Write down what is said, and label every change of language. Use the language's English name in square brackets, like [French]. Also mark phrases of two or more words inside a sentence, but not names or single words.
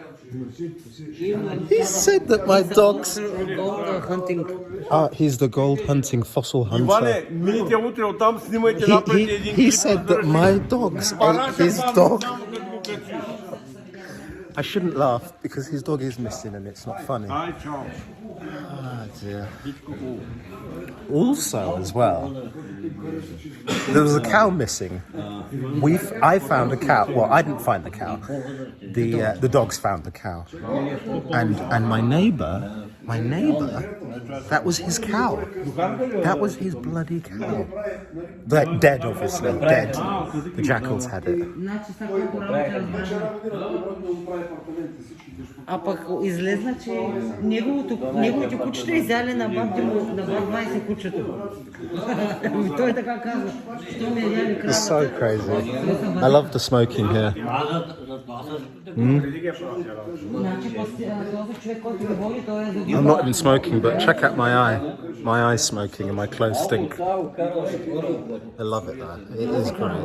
[English] He said that my dogs. Gold hunting. He's the gold hunting fossil hunter. [Bulgarian] Иване, мините утре оттам, снимайте напред един [English] He [Bulgarian] клип. [English] said that my dogs ate his dog. I shouldn't laugh because his dog is missing and it's not funny. [Bulgarian] Ай, чао. [English] Ah, dear. Also, as well, there was a cow missing. I found a cow. Well, I didn't find the cow. The dogs found the cow, and my neighbour, that was his cow. That was his bloody cow. Like dead, obviously, dead. The jackals had it. [Bulgarian] А пък излезна, че неговите кучета изяли на баб 20 кучета. Той така казва, що ме яли крава. [English] It's so crazy. I love the smoking here. I'm not even smoking, but check out my eye. My eye's smoking and my clothes stink. I love it though. It is great.